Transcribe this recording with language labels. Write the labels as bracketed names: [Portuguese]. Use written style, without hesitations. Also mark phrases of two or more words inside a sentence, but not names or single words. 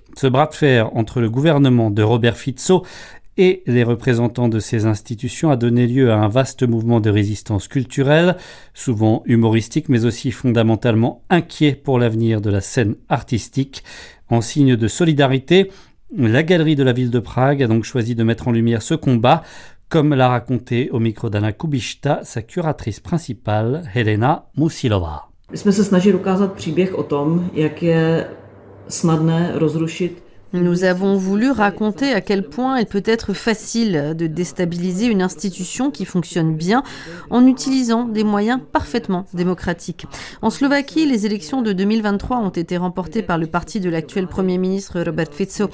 [French] Ce bras de fer entre le gouvernement de Robert Fico et les représentants de ces institutions a donné lieu à un vaste mouvement de résistance culturelle, souvent humoristique mais aussi fondamentalement inquiet pour l'avenir de la scène artistique. En signe de solidarité, la Galerie de la ville de Prague a donc choisi de mettre en lumière ce combat, comme l'a raconté au micro d'Anna Kubišta sa curatrice principale, Helena Musilová. [Czech] My jsme se snažili ukázat příběh o tom, jak je snadné rozrušit. [French] Nous avons voulu raconter à quel point il peut être facile de déstabiliser une institution qui fonctionne bien en utilisant des moyens parfaitement démocratiques. En Slovaquie, les élections de 2023 ont été remportées par le parti de l'actuel Premier ministre Robert Fico.